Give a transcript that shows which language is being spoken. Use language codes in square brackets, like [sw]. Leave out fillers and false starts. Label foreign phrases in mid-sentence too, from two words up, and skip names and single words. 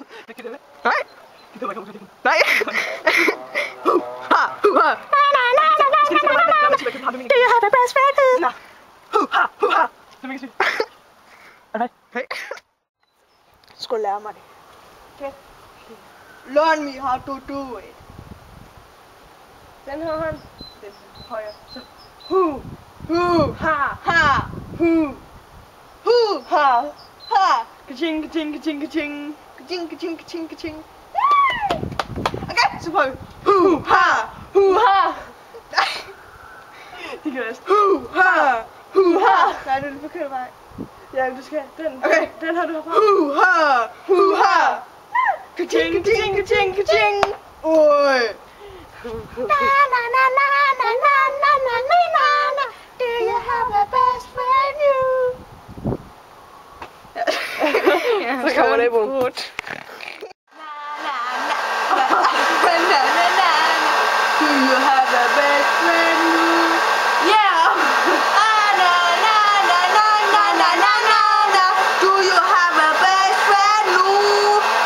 [da] Nej. Nej. [en] Do you have a best friend? Hey. [da] Skulle lære mig det. Okay. [en] Learn me how to do it. [da] Den her hånd. Den højre. Så. Ha. Ha. Ha. Ha. Ka-ching, ka-ching, ka-ching, ka-ching. Ka-ching, ka-ching, ka-ching, ka-ching. Okay, så prøver vi. Ha. Ha. Det kan også. Ha. Nej, det er den forkerte vej. Ja, du skal den. Okay. Den har du herfra. Ha. Ka-ching, ka-ching, ka-ching, ka-ching. Oj. Na na na na na na na na na na. [en] Do you have a best friend you? [da] Så kommer det i bund. [en] Do you have a best friend you? Yeah. Na na na na na na na na na. Do you have a best friend you?